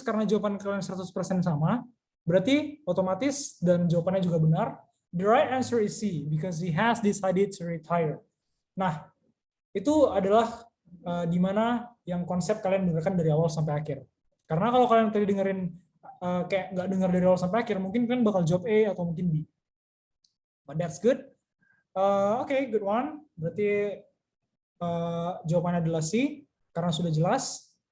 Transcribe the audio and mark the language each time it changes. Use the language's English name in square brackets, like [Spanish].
[Indonesian] Karena jawaban kalian 100% sama, berarti otomatis dan jawabannya juga benar. [English] The right answer is C, because he has decided to retire. [Indonesian] Nah, itu adalah di mana yang konsep kalian dengarkan dari awal sampai akhir. Karena kalau kalian tadi dengerin kayak nggak dengar dari awal sampai akhir, mungkin kalian bakal jawab A atau mungkin B. [English] But that's good. [Indonesian] Oke, [English] good one. [Indonesian] Berarti jawabannya adalah C, karena sudah jelas.